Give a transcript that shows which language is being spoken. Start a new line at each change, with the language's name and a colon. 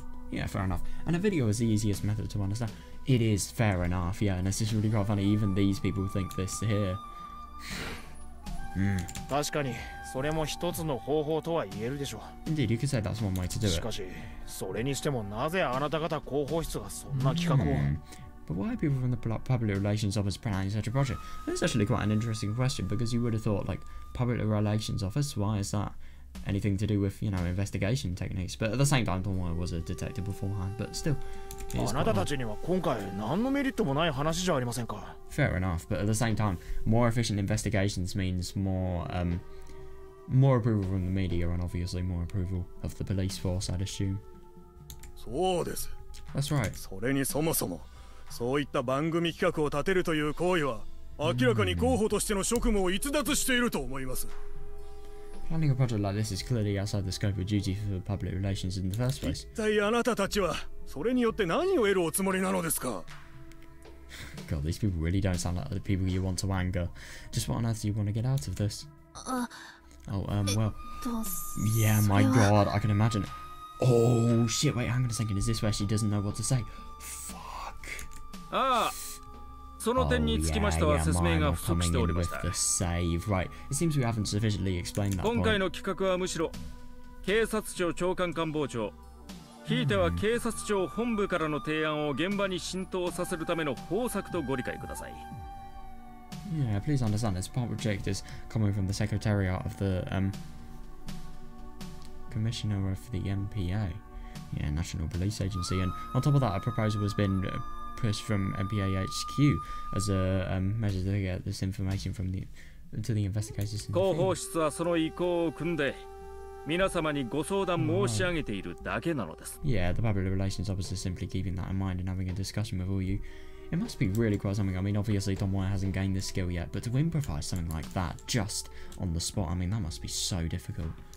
English: Yeah, fair enough. And a video is the easiest method to understand. It is fair enough, yeah, and it's just really quite funny. Even these people think this here.
Japanese: 確かにそれも一つの方法とは言えるでしょう。
English: Indeed, you could say that's one way to do it.
Japanese: しかし、それにしてもなぜあなた方広報室がそんな企画を。
English: But why are people from the public relations office planning such a project? That's actually quite an interesting question, because you would have thought, like, public relations office, why is that anything to do with, you know, investigation techniques? But at the same time, Tomoe was a detective beforehand, but still.
Japanese: あなたたちには今回何のメリットもない話じゃありませんか。
English: Fair enough, but at the same time, more efficient investigations means more approval from the media and obviously more approval of the police force, I'd assume.
Japanese: そうです。
English: That's right.
Japanese: それにそもそもそういった番組企画を立てるという行為は明らかに候補としての職務を逸脱していると思います。
English: Planning a project like this is clearly outside the scope of duty for public relations in the first place.
Japanese: 一体あなたたちはそれによって何を得るおつもりなのですか。
English: God, these people really don't sound like the people you want to anger. Just what on earth do you want to get out of this? Well, yeah, my God, I can imagine. Oh shit! Wait, hang on a second. Is this where she doesn't know what to say? Fuck.
Japanese: ああ、その点につきましては説明が不足しておりました。
English: Right. It seems we haven't sufficiently explained that.
Japanese: 今回の企画はむしろ警察庁長官官房長、ひいては警察庁本部からの提案を現場に浸透させるための方策とご理解ください。
English: Yeah, please understand this project is coming from the Secretariat of the Commissioner of the MPA, yeah, National Police Agency, and on top of that, a proposal has been pushed from MPA HQ as a measure to get this information from the to the investigators.
Japanese: 広報室はその意向を組んで皆様にご相談申し上げているだけなのです。
English: Yeah, the public relations officer is simply keeping that in mind and having a discussion with all you. It must be really quite something. I mean, obviously Tom White hasn't gained this skill yet, but to improvise something like that just on the spot, I mean, that must be so difficult.